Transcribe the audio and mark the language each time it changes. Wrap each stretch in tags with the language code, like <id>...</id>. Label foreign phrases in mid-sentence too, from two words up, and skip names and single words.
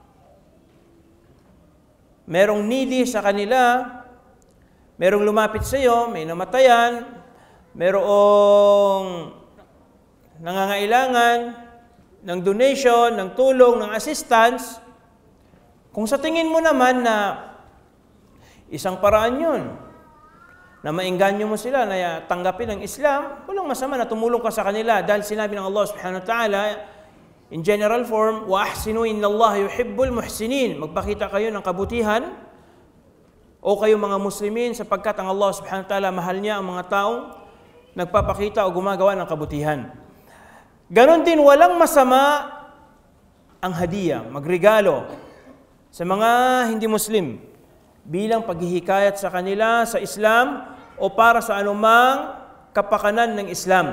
<tl>Merong needy sa kanila, merong lumapit sa iyo, may namatayan, merong nangangailangan ng donation, ng tulong, ng assistance. Kung sa tingin mo naman na isang paraan yun, na maengganyo mo sila na tanggapin ang Islam, walang masama na tumulong ka sa kanila dahil sinabi ng Allah</tl> <ar>سبحانه وتعالى</ar> <en>in general form,</en> <ar>وأحسنوا إن الله يحب المحسنين.</ar> <tl>Magpakita kayo ng kabutihan o kayo mga Muslimin sapagkat ang Allah</tl> <ar>سبحانه وتعالى</ar> <tl>mahal niya ang mga taong nagpapakita o gumagawa ng kabutihan. Ganon din walang masama ang hadiah, magregalo sa mga hindi Muslim bilang paghihikayat sa kanila sa Islam o para sa anumang kapakanan ng Islam.</tl>